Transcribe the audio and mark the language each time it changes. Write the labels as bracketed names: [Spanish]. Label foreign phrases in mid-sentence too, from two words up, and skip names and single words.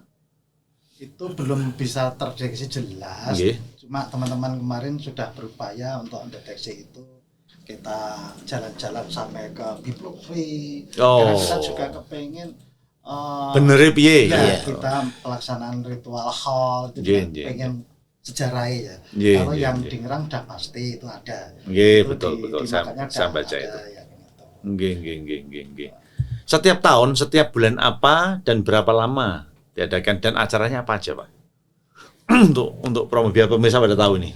[Indonesian] Itu belum bisa terdeteksi jelas. [Javanese] Nggih. [Indonesian] Cuma teman-teman kemarin sudah berupaya untuk mendeteksi itu. Kita jalan-jalan sampai ke Biblokvi. Oh. Karena kita juga kepengen [Javanese] Bener piye? [Indonesian] ya, Iya. kita pelaksanaan ritual hall itu [Javanese] Nggih, [Indonesian] juga [Javanese] nggih. [Indonesian] pengen sejarahnya ya. [Javanese] Nggih, [Indonesian] Kalau [Javanese] nggih, [Indonesian] yang [Javanese] nggih. [Indonesian] di Ngerang udah pasti itu ada. [Javanese] Nggih, [Indonesian] Itu betul. makanya Saya udah baca ada itu. yang itu. [Javanese] Nggih. [Indonesian] Setiap tahun, setiap bulan apa dan berapa lama diadakan dan acaranya apa aja Pak? untuk promo biar pemirsa pada tahu nih.